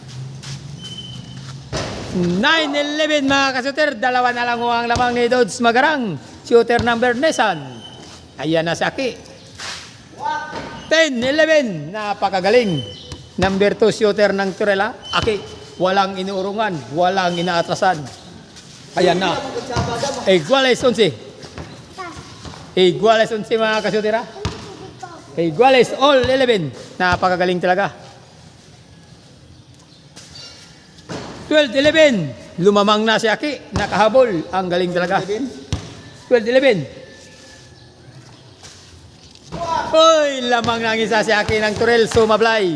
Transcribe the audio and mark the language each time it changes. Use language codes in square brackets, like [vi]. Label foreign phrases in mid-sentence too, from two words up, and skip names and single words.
[tl] 9-11 mga kasuter, dalawa na lang ho ang lamang ni Dudes Magarang. [en] Shooter number [tl] Nissan. Ayan na si Aki. 10-11, napakagaling. [en] Number 2 shooter [tl] ng Turela, Aki. Walang inuurungan, walang inaatrasan. Ayan na. Iguales 11. Iguales 11 mga kasutera. Iguales all 11. Napakagaling talaga. 12-11. Lumamang na si Aki. Nakahabol. Ang galing talaga. 12-11. Hoy, lamang ng isa si Aki ng Turel Sumablay.